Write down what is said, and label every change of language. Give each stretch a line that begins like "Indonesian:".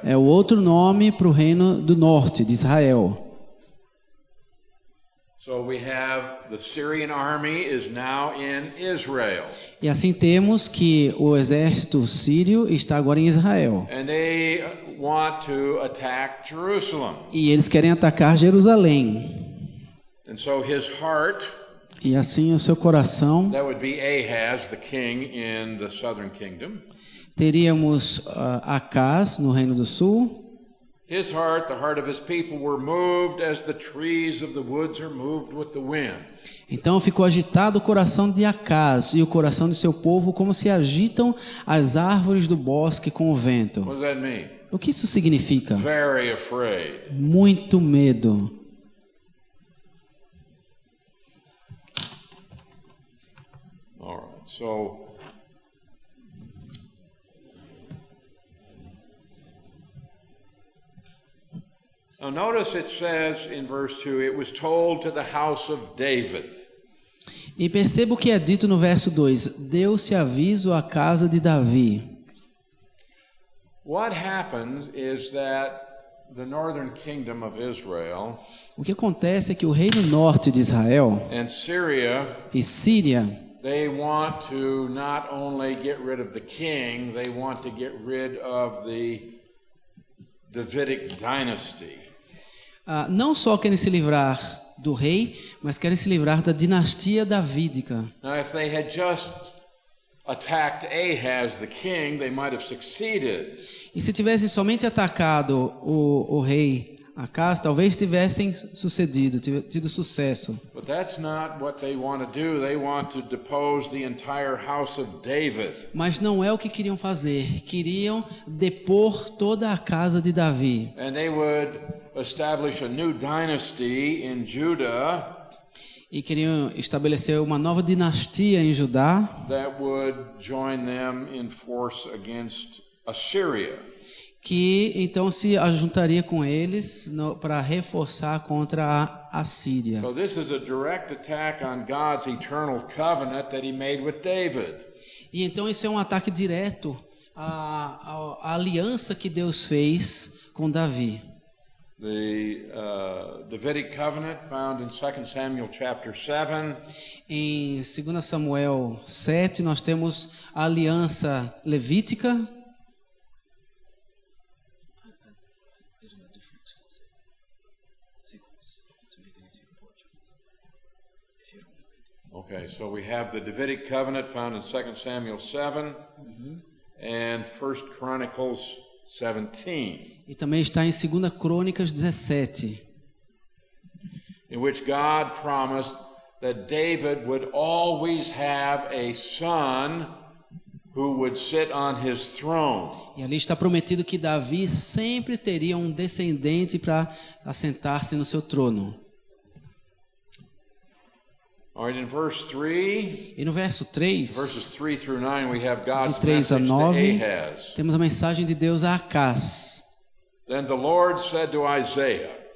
Portuguese: É o outro nome para o reino do norte de Israel.
English: So we have the Syrian army is now in Israel.
Portuguese: E assim temos que o exército sírio está agora em Israel.
English: And they want to attack Jerusalem.
Portuguese: E eles querem atacar Jerusalém.
English: And so his heart,
Portuguese: E assim o seu coração,
English: that would be Ahaz, the king in the southern kingdom.
Portuguese: teríamos Acaz no reino do sul.
English: His heart, the heart of his people were moved as the trees of the woods are moved with the wind.
Portuguese: Então ficou agitado o coração de Acaz e o coração de seu povo como se agitam as árvores do bosque com o vento.
English: What does that mean?
Portuguese: O que isso significa?
English: Very afraid.
Portuguese: Muito medo.
English: All right. So now notice it says in verse 2, it was told to the house of David.
Portuguese: E perceba o que é dito no verso 2: deu-se aviso à casa de Davi.
English: What happens is that the northern kingdom of Israel
Portuguese: O que acontece é que o reino norte de Israel
English: and Syria,
Portuguese: e Síria,
English: they want to not only get rid of the king, they want to get rid of the Davidic dynasty.
Portuguese: não só querem se livrar do rei, mas querem se livrar da dinastia davídica.
English: Now, if they had just attacked Ahaz, the king, they might have succeeded.
Portuguese: E se tivessem somente atacado o rei Acaz, talvez tivessem sucedido, tido sucesso.
English: But that's not what they want to do. They want to depose the entire house of David.
Portuguese: Mas não é o que queriam fazer. Queriam depor toda a casa de Davi.
English: And they would establish a new dynasty in Judah
Portuguese: E queriam estabelecer uma nova dinastia em Judá,
English: that would join them in force against Assyria.
Portuguese: que então se ajuntaria com eles para reforçar contra a Síria.
English: So this is a direct attack on God's eternal covenant that he made with David.
Portuguese: E então isso é um ataque direto à aliança que Deus fez com Davi.
English: The Davidic covenant found in 2 Samuel chapter 7.
Portuguese: Em 2 Samuel 7 nós temos a aliança levítica.
English: Okay, so we have the Davidic covenant found in 2 Samuel 7 and 1 Chronicles 17,
Portuguese: E também está em 2 Crônicas 17,
English: in which God promised that David would always have a son who would sit on his throne.
Portuguese: e ali está prometido que Davi sempre teria um descendente para assentar-se no seu trono.
English: All right, in verse 3,
Portuguese: E no verso 3,
English: verses 3 through 9, we have God's
Portuguese: de 3 a
English: message to
Portuguese: 9,
English: Ahaz.
Portuguese: temos a mensagem de Deus a Acaz.
English: Then the Lord said to Isaiah,